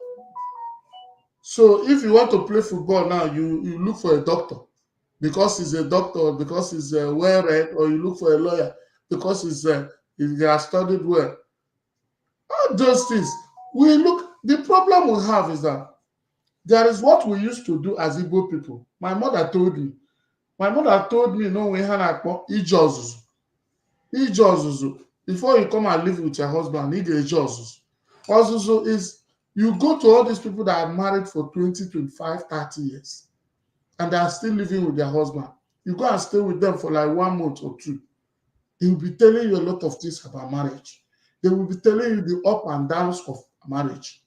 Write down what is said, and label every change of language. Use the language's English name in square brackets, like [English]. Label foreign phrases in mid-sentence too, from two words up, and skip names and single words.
[English] So if you want to play football now, you look for a doctor because he's a doctor, because he's well read, or you look for a lawyer because he has studied well. All those things. We look. The problem we have is that there is what we used to do as Igbo people. My mother told me. My mother told me, no, we had a [Igbo] ije ọzụzụ. Ije ọzụzụ. [English] Before you come and live with your husband, [Igbo] ije ọzụzụ. [English] Ọzụzụ is you go to all these people that are married for 20, 25, 30 years and they are still living with their husband. You go and stay with them for like 1 month or two. They will be telling you a lot of things about marriage. They will be telling you the up and downs of marriage.